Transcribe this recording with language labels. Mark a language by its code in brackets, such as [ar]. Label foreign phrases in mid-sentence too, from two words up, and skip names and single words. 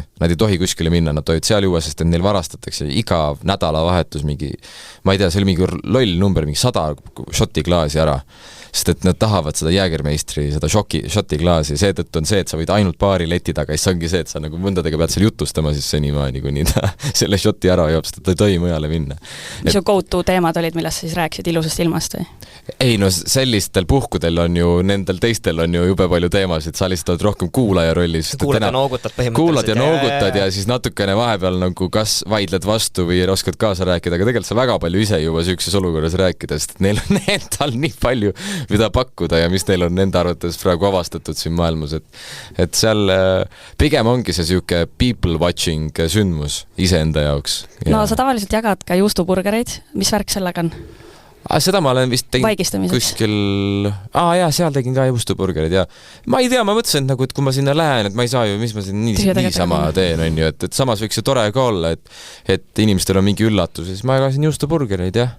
[et] Nad ei tohi kuskile minna, nad tohid seal juua, sest et neil varastatakse iga nädalavahetus mingi, ma ei tea, see oli mingi loll number, mingi 100 šoti klaasi ära. Sest et nad tahavad seda Jägermeistri, seda šoti klaasi, seetõttu on see, et sa võid ainult paari leti taga, siis ongi see, et sa nagu mõndadega pead seal jutustama siis senimaani, kuni ta selle šoti ära joab, sest ta ei tohi mujale minna. Mis su go-to teemad olid, millest sa siis rääkisid ilusast ilmast või? Ei, no sellistel puhkudel on ju, nendel teistel on ju jube palju teemasid, sa lihtsalt oled rohkem kuulaja rollis. Kuulad ja noogutad põhimõtteliselt. Kuulad ja noogutad ja siis natukene vahepeal nagu kas vaidled vastu või oskad kaasa rääkida, aga tegelikult sa väga palju ise juba sükses olukorras rääkida, sest neil on endal nii palju, mida pakkuda ja mis neil on nende arvates praegu avastatud siin maailmas, et seal pigem ongi see süüke [en] people watching [et] sündmus iseenda jaoks. No sa tavaliselt jagad ka juustuburgereid, mis värk sellega on? Seda ma olen vist teinud kuskil seal tegin ka juustuburgerid ja ma ei tea, ma mõtlesin, et kui ma sinna lähen, et ma ei saa ju, mis ma siin niisama teen, on ju, et samas võiks see tore ka olla, et inimestel on mingi üllatus ja siis ma jagasin juustuburgereid, jah.